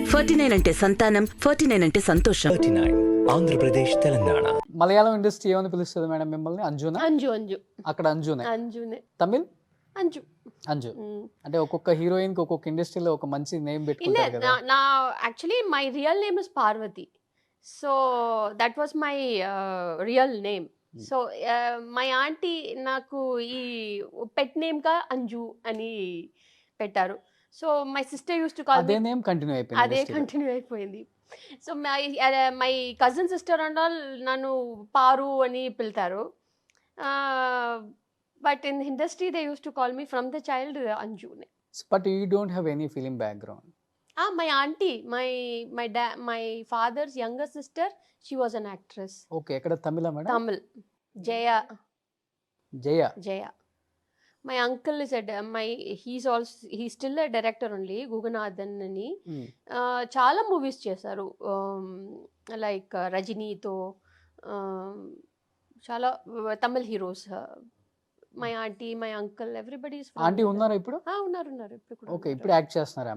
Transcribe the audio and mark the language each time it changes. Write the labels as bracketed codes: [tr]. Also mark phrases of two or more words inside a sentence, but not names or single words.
[te] 49 అంటే సంతానం, 49 అంటే సంతోషం. 39 ఆంధ్రప్రదేశ్ తెలంగాణ. మలయాళం ఇండస్ట్రీ ఏమని పిలుస్తుంది మేడం మిమ్మల్ని? అంజునా? అంజు అక్కడ అంజునే. అంజునే తమిళ్ అంజు. అంజు. అంటే ఒక్కొక్క హీరోయిన్ కి ఒక్కొక్క ఇండస్ట్రీలో ఒక మంచి నేమ్ [kn] ಇಲ್ಲ [te] పెట్టుకుంటారు కదా. [en] ನಾ actually my real name is Parvathi, so that was my real name. so my auntie [te] నాకు ఈ పెట్ నేమ్ గా అంజు అని పెట్టారు. [en] so my sister used to call [te] అదే నేమ్ కంటిన్యూ అయిపోయింది అదే industry లో. కంటిన్యూ అయిపోయింది. [en] so my cousin sister and all [te] నన్ను పారు అని పిలుతారు. [en] but in industry they used to call me from the child Anju. But you don't have any film background. My auntie, my father's younger sister, she was an actress. [te] ఓకే, ఎక్కడ తమిళ మేడం? [en] Tamil, Jaya. [te] జయ. [en] My uncle is he's still a director only, [te] Guganathan ani. చాలా మూవీస్ చేశారు, లైక్ రజనీతో, చాలా తమిళ్ హీరోస్. [en] my auntie, my uncle, everybody is [te] ఆంటీ ఉన్నారా ఇప్పుడు? ఉన్నారు ఇప్పుడు కూడా ఓకే, ఉన్నారు. ఇప్పుడు యాక్ట్ చేస్తున్నారా?